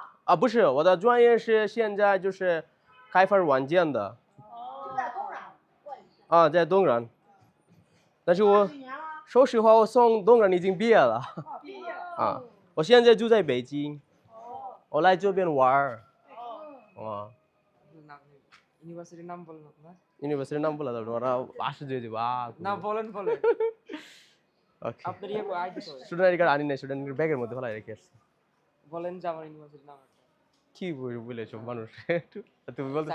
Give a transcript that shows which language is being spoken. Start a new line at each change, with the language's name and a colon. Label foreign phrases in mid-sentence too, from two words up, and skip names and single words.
Chinese: 不是我的专业是现在就是开发软件的就在东莞在东莞但是我说实话我从东莞已经毕业了毕业了我现在住在北京我来这边玩
Bangla: ইউনিভার্সিটির নাম বলেন আপনার ইউনিভার্সিটির নাম বলা যাবে ওরা আশ্চর্য হয়ে যাবে না বলেন ওকে আপনার ইয়ে আইডি তো
English: student ID card
Bangla: আনি না স্টুডেন্ট ব্যাগের মধ্যে ফেলাই রেখে আসছি বলেন যে আমার ইউনিভার্সিটির নাম কি বলেছো মানুষ তুমি বলতে